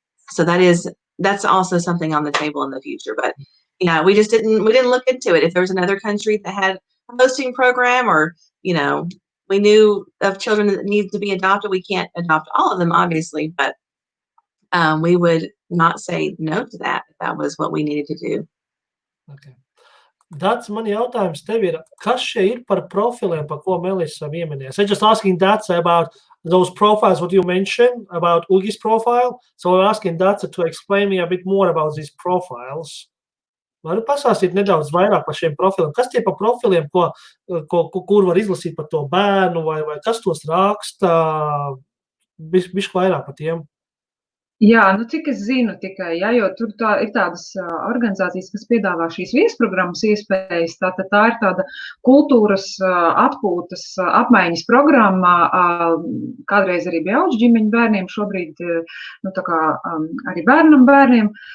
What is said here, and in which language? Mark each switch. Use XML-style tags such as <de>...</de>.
<en>So that's also something on the table in the future. But yeah, we didn't look into it. If there was another country that had a hosting program, or, you know, we knew of children that need to be adopted, we can't adopt all of them, obviously, but we would not say no to that if that was what we needed to do. Okay.</en> <lv>Dace, man jautājums tev ir, kas šie ir par profiliem, par ko Melissa pieminēja?</lv> <en>I'm just asking Dace about those profiles, what you mentioned about Uldis profile. So I'm asking Dace to explain me a bit more about these profiles.</en> <lv>Varu pasāstīt nedaudz vairāk par šiem profiliem? Kas tie par profiliem, kur var izlasīt par to bērnu, vai kas tos raksta? Bišķi vairāk par tiem. Jā, nu cik es zinu tikai, ja, jo tur ir tādas organizācijas, kas piedāvā šīs viesprogrammas iespējas, tā ir tāda kultūras atpūtas apmaiņas programma, kādreiz arī bija auģu ģimeņu bērniem, šobrīd nu, tā kā, arī bērniem.</lv>